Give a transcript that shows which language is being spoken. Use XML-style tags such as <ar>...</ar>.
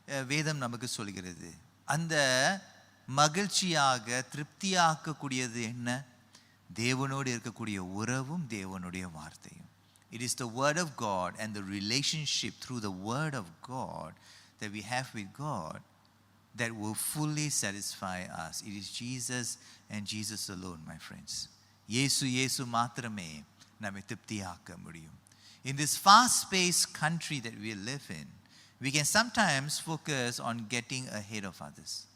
<ta>வேதம் நமக்கு சொல்கிறது. அந்த மகிழ்ச்சியாக திருப்தியாக்கக்கூடியது என்ன? தேவனோடு இருக்கக்கூடிய உறவும் தேவனுடைய வார்த்தையும்.</ta> <en>It is the word of God and the relationship through the word of God that we have with God that will fully satisfy us. It is Jesus and Jesus alone, my friends.</en> <ta>இயேசு மாத்திரமே நம்மை திருப்தியாக்க முடியும்.</ta> <en>In this fast-paced country that we live in, we can sometimes focus on getting ahead of others.</en>